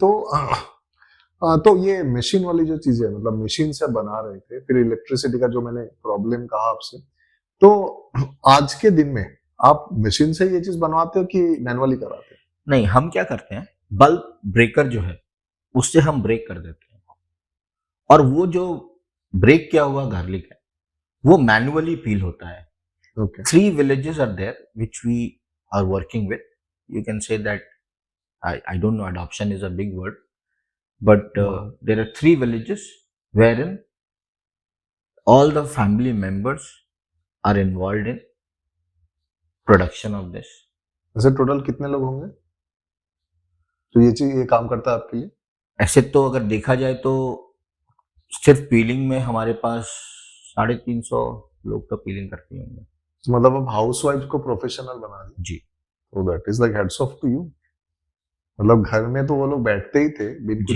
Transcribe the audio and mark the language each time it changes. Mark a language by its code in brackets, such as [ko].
[hi] तो ये मशीन वाली जो चीजें है, मतलब मशीन से बना रहे थे, फिर इलेक्ट्रिसिटी का जो मैंने प्रॉब्लम कहा आपसे, तो आज के दिन में आप मशीन से ये चीज बनवाते हो कि मैनुअली कराते नहीं, हम क्या करते हैं, बल्ब ब्रेकर जो है उससे हम ब्रेक कर देते हैं, और वो जो ब्रेक किया हुआ गार्लिक है वो मैनुअली पील होता है। हो? Okay, [en] 3 villages are there which we are working with. You can say that I don't know, adoption is a big word, but Wow. there are 3 villages wherein all the family members are involved in production of this. [hi] वैसे total कितने लोग होंगे तो ये चीज ये काम करता है आपके लिए? ऐसे तो अगर देखा जाए तो सिर्फ पीलिंग में हमारे पास 350 लोग तो पीलिंग करते ही होंगे। तो मतलब अब हाउस वाइफ को प्रोफेशनल बना दिया, जी तो [en] That is like hats off to you. [hi] मतलब घर में तो वो लोग बैठते ही थे बिन कुछ